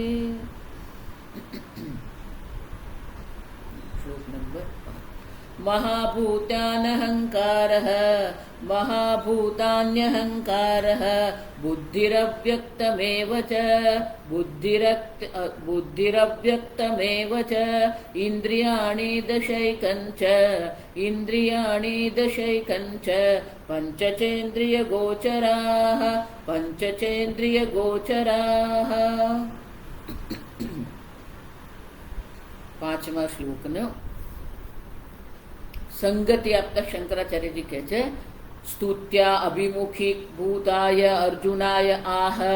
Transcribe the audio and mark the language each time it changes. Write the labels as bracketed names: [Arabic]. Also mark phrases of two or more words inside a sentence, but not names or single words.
[Sanskrit] श्लोक नंबर महाभूतानहङ्कारः महाभूतान्यहङ्कारः बुद्धिरव्यक्तमेव च बुद्धिरव्यक्तमेव च इन्द्रियाणि दशैकञ्च पञ्चचेन्द्रियगोचराः [Gujarati] પાંચમા શ્લોકનો સંગતિ આપતા શંકરાચાર્યજી કહે છે, [Sanskrit] સ્તુત્યા અભિમુખી ભૂતાય અર્જુનાય આહ.